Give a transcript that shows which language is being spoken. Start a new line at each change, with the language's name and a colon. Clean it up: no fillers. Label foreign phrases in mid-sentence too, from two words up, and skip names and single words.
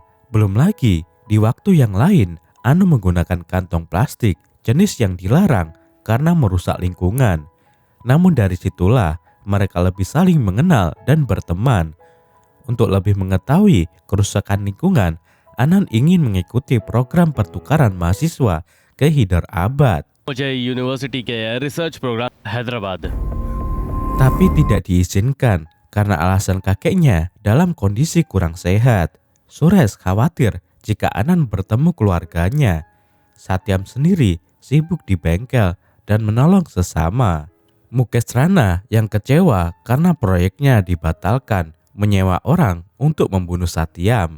Indonesian: Belum lagi di waktu yang lain Anu menggunakan kantong plastik jenis yang dilarang karena merusak lingkungan. Namun dari situlah mereka lebih saling mengenal dan berteman. Untuk lebih mengetahui kerusakan lingkungan, Anand ingin mengikuti program pertukaran mahasiswa ke Hyderabad.
Hindi: मुझे यूनिवर्सिटी के
English: research program
Hindi: हैदराबाद.
Indonesian: Tapi tidak diizinkan karena alasan kakeknya dalam kondisi kurang sehat. Suresh khawatir jika Anand bertemu keluarganya. Satyam sendiri sibuk di bengkel dan menolong sesama. Mukesh Rana yang kecewa karena proyeknya dibatalkan menyewa orang untuk membunuh Satyam.